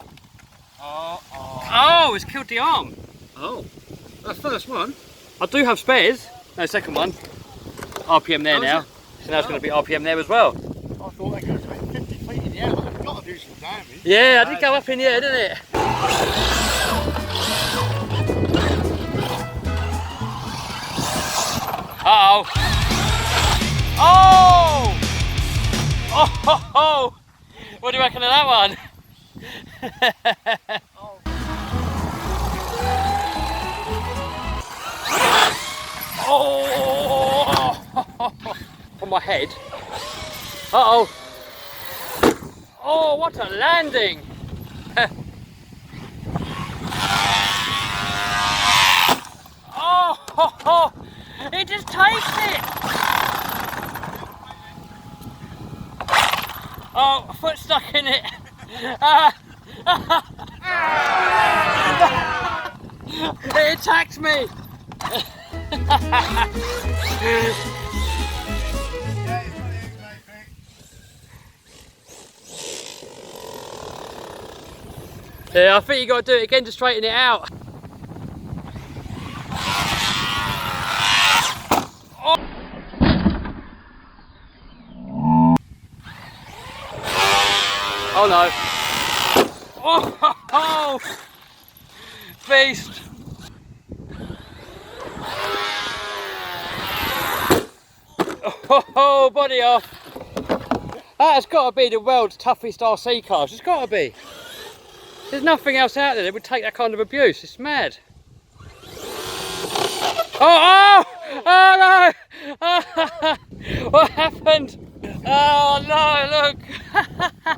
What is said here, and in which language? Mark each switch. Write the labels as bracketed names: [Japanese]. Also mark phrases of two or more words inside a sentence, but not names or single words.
[English] Oh, it's killed the arm. Oh, that's the first one. I do have spares. No, second one. RPM there now. So now it's going to be RPM there as well. I thought they could have been 50 feet in the air, but they've got to do some damage. Yeah, I did go up in the air, didn't it? Uh-oh. Oh! Oh, ho, ho. What do you reckon of that one? Oh! On my head. Uh-oh. Oh, what a landing! Oh, ho, ho. It just takes it! Oh, a foot stuck in it. It attacked me. Yeah, I think you got to do it again to straighten it out. Oh no. Oh, ho, ho. Beast. Oh, ho, body off. That has got to be the world's toughest RC cars. It's got to be. There's nothing else out there that would take that kind of abuse. It's mad. Oh, oh, oh no. Oh, what happened? Oh no, look.